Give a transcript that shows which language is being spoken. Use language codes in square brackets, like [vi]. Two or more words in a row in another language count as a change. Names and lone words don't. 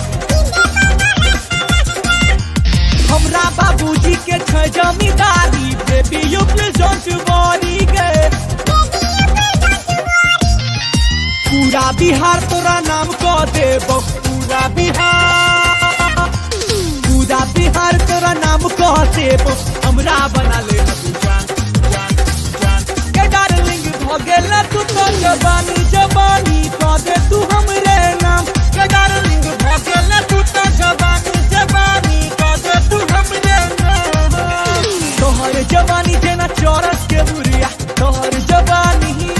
[mai] हमरा बाबूजी के छ जमींदारी [en] baby you please don't worry [mai] गे पूरा बिहार तोरा नाम कह देबो पूरा बिहार तोरा नाम कह देबो हमरा बना ले जान जान जान भगेला तू तो जवानी जवानी कह दे तू हमरे नाम के डार्लिंग भगेला तू तो जवानी जवानी कह दे तू हमरे नाम तोहर जवानी जेना चौरस के बुरिया तोहर जवानी